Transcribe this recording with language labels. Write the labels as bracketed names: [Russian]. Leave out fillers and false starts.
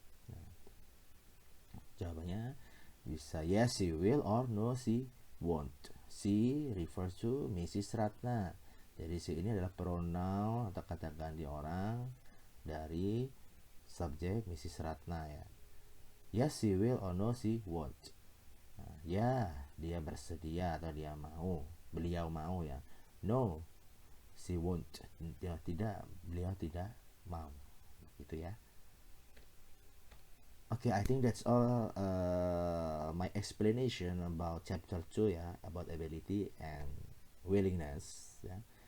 [Indonesian] Nah, jawabannya bisa [English] yes she will or no she won't. She refers to Mrs. Ratna. [Indonesian] Jadi she ini adalah pronoun atau kata ganti orang dari subjek Mrs. Ratna ya. [English] Yes she will or no she won't. [Indonesian] Nah, ya dia bersedia atau dia mau, beliau mau ya. [English] No she won't, [Indonesian] dia tidak, beliau tidak mau, gitu ya. [English] Okay, I think that's all my explanation about chapter 2 ya, about ability and willingness ya.